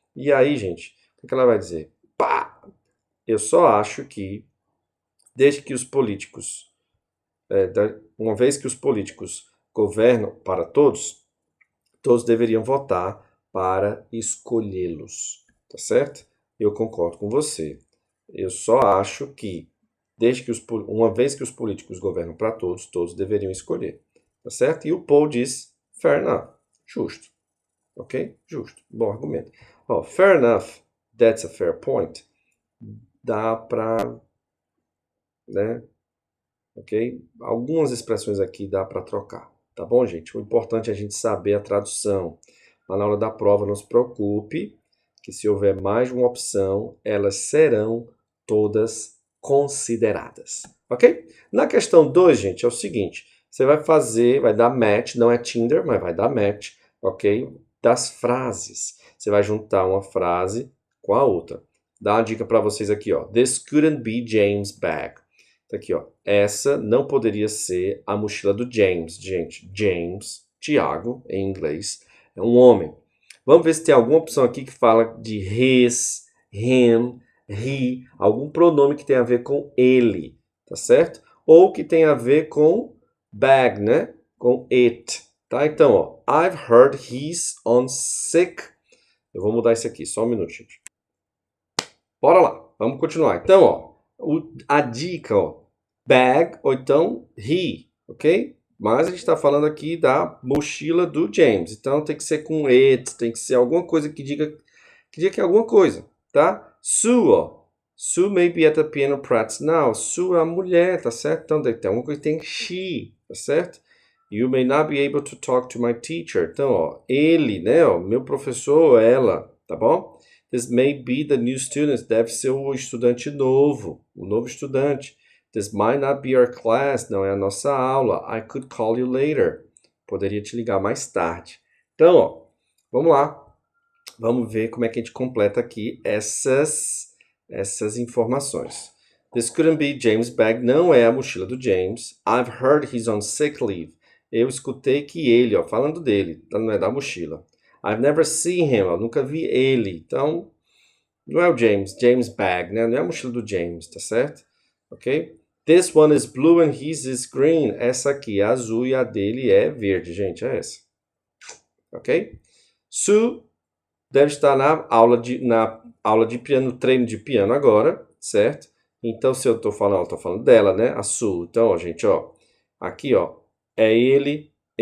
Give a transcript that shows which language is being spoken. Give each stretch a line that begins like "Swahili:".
Portuguese: E aí, gente, o que ela vai dizer? Pá! Eu só acho que desde que os políticos uma vez que os políticos governam para todos, todos deveriam votar para escolhê-los, tá certo? Eu concordo com você. Eu só acho que, uma vez que os políticos governam para todos, todos deveriam escolher, tá certo? E o Paul diz,
English: fair enough,
Portuguese: justo, ok? Justo, bom argumento.
English: Fair enough, that's a fair point.
Portuguese: Dá para, né? Ok? Algumas expressões aqui dá para trocar, tá bom, gente? O importante é a gente saber a tradução. Mas na hora da prova, não se preocupe, que se houver mais de uma opção, elas serão todas consideradas, ok? Na questão 2, gente, é o seguinte, você vai dar match, não é Tinder, mas vai dar match, ok? Das frases. Você vai juntar uma frase com a outra. Dá uma dica para vocês aqui, ó.
English: This couldn't be James' bag.
Portuguese: Tá aqui, ó. Essa não poderia ser a mochila do James. Gente, James, Tiago, em inglês, é um homem. Vamos ver se tem alguma opção aqui que fala de his, him, he, algum pronome que tem a ver com ele, tá certo? Ou que tem a ver com bag, né? Com it, tá?
English: Então, ó, I've heard he's on sick.
Portuguese: Eu vou mudar isso aqui, só um minuto, gente. Bora lá, vamos continuar. Então, ó, a dica, ó, bag ou então he, ok? Mas a gente está falando aqui da mochila do James. Então tem que ser com it, tem que ser alguma coisa que diga que é alguma coisa, tá? Sue, ó.
English: Sue may be at the piano practice now.
Portuguese: Sue é a mulher, tá certo? Então tem alguma coisa que tem she, tá certo?
English: You may not be able to talk to my teacher.
Portuguese: Então, ó, ele, né, ó, meu professor, ela, tá bom?
English: This may be the new student.
Portuguese: Deve ser o estudante novo, o novo estudante.
English: This might not be our class.
Portuguese: Não é a nossa aula.
English: I could call you later.
Portuguese: Poderia te ligar mais tarde. Então, ó, vamos lá. Vamos ver como é que a gente completa aqui essas informações.
English: This couldn't be James' bag.
Portuguese: Não é a mochila do James.
English: I've heard he's on sick leave.
Portuguese: Eu escutei que ele, ó, falando dele, não é da mochila.
English: I've never seen him.
Portuguese: Eu nunca vi ele. Então, não é o James bag, né? Não é a mochila do James, tá certo? Ok?
English: This one is blue and his is green.
Portuguese: Essa aqui é azul e a dele é verde, gente. É essa. Ok? Sue deve estar na aula de piano, treino de piano agora, certo? Então, se eu tô falando dela, né? A Sue. Então, ó, gente, ó. Aqui, ó. É ele.